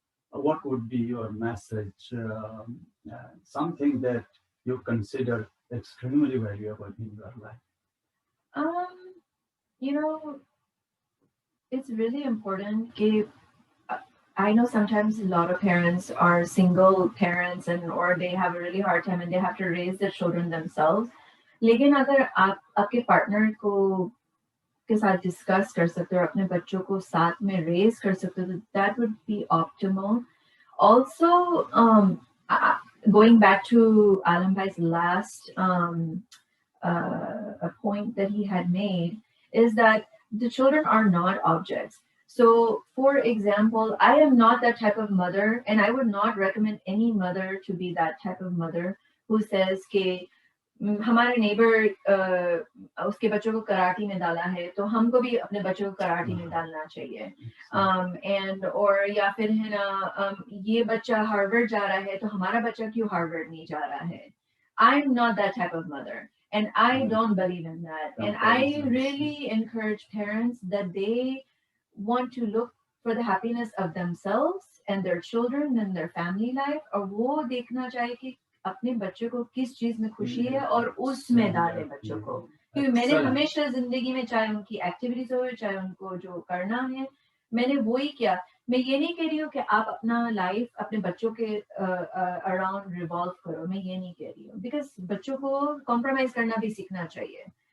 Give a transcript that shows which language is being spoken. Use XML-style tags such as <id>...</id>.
<en>What would be your message? Something that you consider extremely valuable in your life? It's really important. I know sometimes a lot of parents are single parents or they have a really hard time and they have to raise their children themselves.</en> <hi>लेकिन अगर आप आपके partner के साथ discuss कर सकते हो, अपने बच्चों को साथ में रेज कर सकते हो,</hi> <en>that would be optimal. Also, going back to Alam Bhai's last a point that he had made, is that the children are not objects. So, for example, I am not that type of mother, and I would not recommend any mother to be that type of mother who says</en> <hi>कि हमारे neighbour उसके बच्चों को karate में डाला है तो हमको भी अपने बच्चों को कराटे में डालना चाहिए, एंड और या फिर है ना ये बच्चा हार्वर्ड जा रहा है तो हमारा बच्चा क्यों हार्वर्ड नहीं जा रहा है.</hi> <en>I'm not that type of mother, and I don't believe in that. And I really encourage parents that they want to look for the happiness of themselves and their children and their family life,</en> <hi>और वो देखना चाहिए कि अपने बच्चों को</hi> <en>किस चीज में खुशी है और उसमें डाले बच्चों को.</en> <hi>क्योंकि मैंने हमेशा जिंदगी में, चाहे उनकी एक्टिविटीज हो, चाहे उनको जो करना है, मैंने वही किया. मैं ये नहीं कह रही हूँ कि आप अपना लाइफ अपने बच्चों के अराउंड रिवॉल्व करो, मैं ये नहीं कह रही हूँ, बिकॉज बच्चों को कॉम्प्रोमाइज करना भी सीखना चाहिए.</hi>